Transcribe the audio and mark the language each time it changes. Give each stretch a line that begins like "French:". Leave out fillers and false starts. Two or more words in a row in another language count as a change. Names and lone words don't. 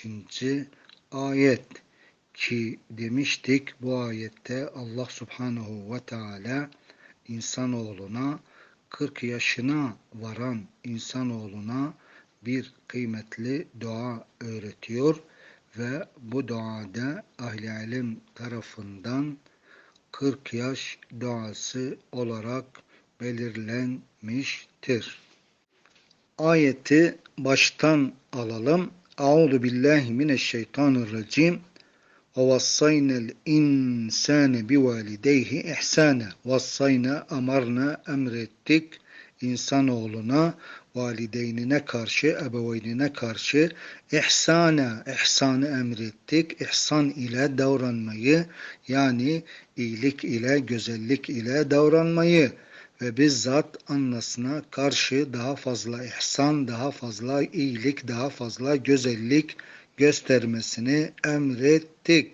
Turkish: ayet ki demiştik bu ayette
Arabic: الله سبحانه وتعالى
Turkish: insanoğluna 40 yaşına varan insanoğluna bir kıymetli dua öğretiyor ve bu duada ahl-i ilim tarafından 40 yaş duası olarak belirlenmiştir. Ayeti baştan alalım.
Arabic: أعوذ بالله من الشيطان الرجيم. وَوَصَّيْنَا الْاِنْسَانَ بِوَالِدَيْهِ اِحْسَانًا وصينا أمرنا,
Turkish: emrettik insanoğluna, valideynine karşı, ebeveynine karşı ihsanı emrettik. İhsan ile davranmayı, yani iyilik ile, güzellik ile davranmayı ve bizzat annasına karşı daha fazla ihsan, daha fazla iyilik, daha fazla güzellik göstermesini emrettik.